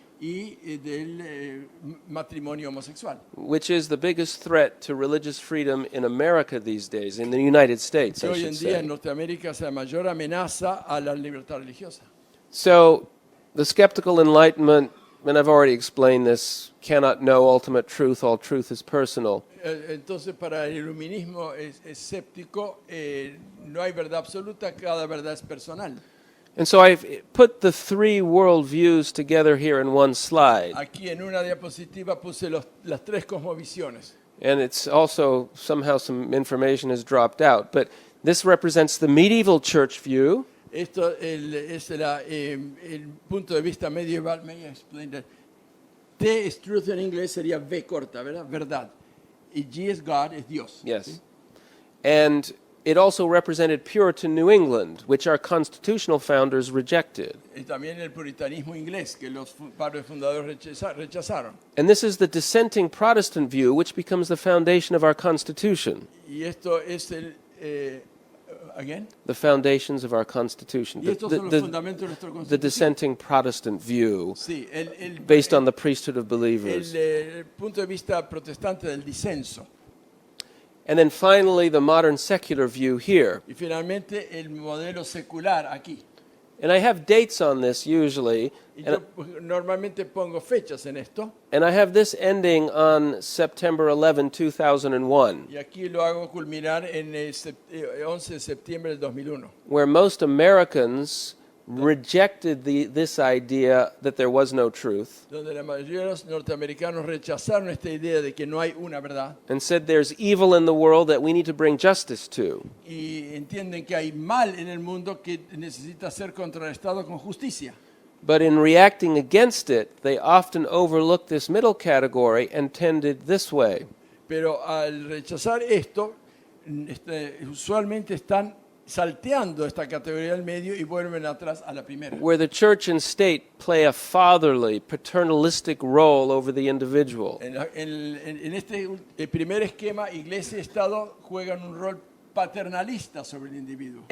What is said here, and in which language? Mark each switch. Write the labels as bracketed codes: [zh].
[es] y del matrimonio homosexual, [en] which is the biggest threat to religious freedom in America these days, in the United States, [es] que [en] I [es] hoy [en] should [es] en día [en] say. [es] en Norteamérica es la mayor amenaza a la libertad religiosa. [en] So, the skeptical Enlightenment, and I've already explained this, cannot know ultimate truth. All truth is personal. [es] Entonces, para el iluminismo escéptico, no hay verdad absoluta, cada verdad es personal. [en] And so I've put the three worldviews together here in one slide. [es] Aquí en una diapositiva puse las tres cosmovisiones. [en] And it's also, somehow some information has dropped out. But this represents the medieval church view. [es] Esto es el punto de vista medieval. [en] May I explain that? [es] T es truth en inglés, sería V corta, ¿verdad? Verdad. Y G es God, es Dios. [en] Yes. [es] ¿sí? [en] And it also represented Puritan New England, which our constitutional founders rejected. [es] Y también el puritanismo inglés, que los padres fundadores rechazaron. [en] And this is the dissenting Protestant view, which becomes the foundation of our Constitution. [es] Y esto es el... [en] ¿Again? The foundations of our Constitution. [es] Y estos son los fundamentos de nuestra [en] The [es] Constitución. [en] dissenting Protestant view, [es] Sí, [en] based on the priesthood of believers. [es] el punto de vista protestante del disenso. [en] And then finally, the modern secular view here. [es] Y finalmente el modelo secular aquí. [en] And I have dates on this usually, [es] Y yo normalmente pongo fechas en esto. [en] and I have this ending on September 11, 2001, [es] Y aquí lo hago culminar en el 11 de septiembre del 2001. [en] where most Americans rejected this idea that there was no truth [es] Donde la mayoría de los norteamericanos rechazaron esta idea de que no hay una verdad. [en] and said there's evil in the world that we need to bring justice to. [es] Y entienden que hay mal en el mundo que necesita ser contrarrestado con justicia. [en] But in reacting against it, they often overlooked this middle category and tended this way. [es] Pero al rechazar esto, usualmente están salteando esta categoría del medio y vuelven atrás a la primera. [en] Where the church and state play a fatherly, paternalistic role over the individual. [es] En este el primer esquema, iglesia y Estado juegan un rol paternalista sobre el individuo.